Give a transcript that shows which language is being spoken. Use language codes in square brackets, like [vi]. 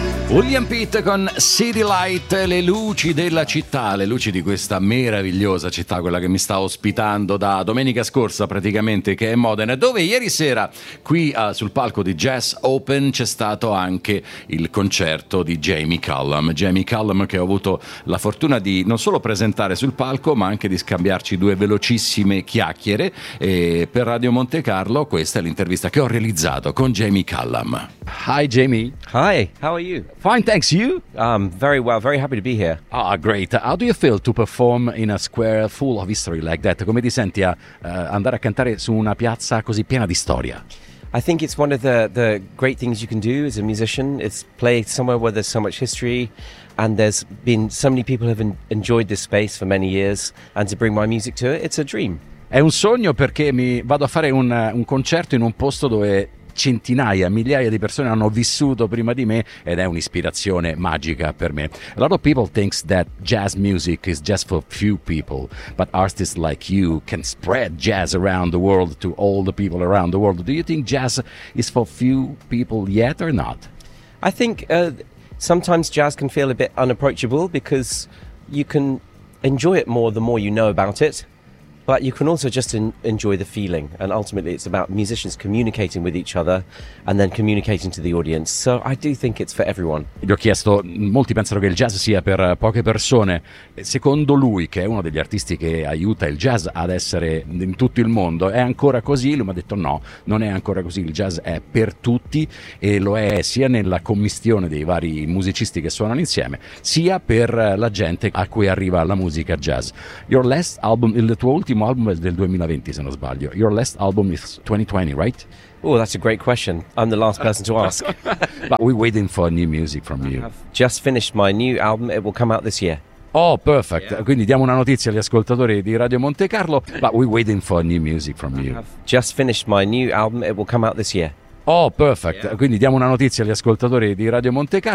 [it] William Pitt con City Light, le luci della città, le luci di questa meravigliosa città, quella che mi sta ospitando da domenica scorsa praticamente, che è Modena, dove ieri sera qui sul palco di Jazz Open c'è stato anche il concerto di Jamie Cullum, che ho avuto la fortuna di non solo presentare sul palco ma anche di scambiarci due velocissime chiacchiere, e per Radio Monte Carlo questa è l'intervista che ho realizzato con Jamie Cullum. [en] Hi Jamie. Hi, how are you? Fine, thanks. You? Very well, very happy to be here. Ah, great. How do you feel to perform in a square full of history like that? [it] Come ti senti a andare a cantare su una piazza così piena di storia? [en] I think it's one of the great things you can do as a musician. It's play somewhere where there's so much history and there's been so many people have enjoyed this space for many years, and to bring my music to it, it's a dream. [it] È un sogno, perché mi vado a fare un concerto in un posto dove centinaia, migliaia di persone hanno vissuto prima di me, ed è un'ispirazione magica per me. [en] A lot of people think that jazz music is just for few people, but artists like you can spread jazz around the world to all the people around the world. Do you think jazz is for few people yet or not? I think sometimes jazz can feel a bit unapproachable because you can enjoy it more the more you know about it. But you can also just enjoy the feeling, and ultimately it's about musicians communicating with each other and then communicating to the audience. So I do think it's for everyone. [it] Gli ho chiesto, molti pensano che il jazz sia per poche persone. Secondo lui, che è uno degli artisti che aiuta il jazz ad essere in tutto il mondo, è ancora così? Lui mi ha detto no, non è ancora così. Il jazz è per tutti, e lo è sia nella commistione dei vari musicisti che suonano insieme, sia per la gente a cui arriva la musica jazz. [en] Your last album, [it] Il Tuo Ultimo, l'ultimo album è del 2020, se non sbaglio. [en] Your last album is 2020, right? Oh, that's a great question. I'm the last person to ask. But we're waiting for new music from you. I've just finished my new album. It will come out this year. Oh, perfect. Yeah. [it] Quindi diamo una notizia agli ascoltatori di Radio Monte Carlo. [en] But we're waiting for new music from you. I've just finished my new album. It will come out this year. Oh, perfect. Yeah. [it] Quindi diamo una notizia agli ascoltatori di Radio Monte Carlo.